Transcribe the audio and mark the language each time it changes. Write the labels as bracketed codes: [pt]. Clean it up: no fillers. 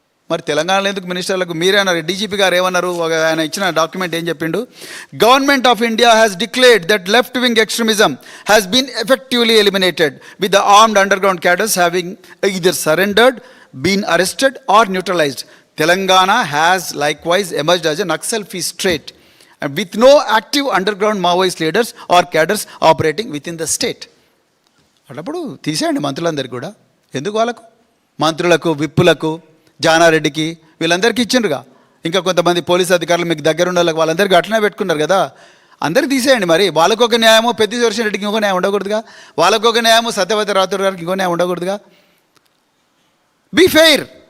[te] మరి తెలంగాణలో ఎందుకు మినిస్టర్లకు? మీరేమన్నారు? డీజీపీ గారు ఏమన్నారు? ఆయన ఇచ్చిన డాక్యుమెంట్ ఏం చెప్పిండు? [en] Government of India has declared that left wing extremism has been effectively eliminated with the armed underground cadres having either surrendered, been arrested or neutralized. Telangana has likewise emerged as a Naxal-free state and with no active underground Maoist leaders or cadres operating within the state. [te] అప్పుడు తీసేయండి మంత్రులందరికీ కూడా. ఎందుకు వాళ్ళకు? మంత్రులకు, విప్పులకు, జానారెడ్డికి వీళ్ళందరికీ ఇచ్చిండ్రుగా. ఇంకా కొంతమంది police అధికారులు మీకు దగ్గర ఉన్న వాళ్ళందరికీ అట్లనే పెట్టుకున్నారు కదా. అందరికీ తీసేయండి. మరి వాళ్ళకొక న్యాయము పెద్దివర్షన్ రెడ్డికి ఇంకో న్యాయం ఉండకూడదుగా? వాళ్ళకొక న్యాయము సత్యవతి రాథోడ్ గారికి ఇంకో న్యాయం ఉండకూడదుగా? [en] Be fair.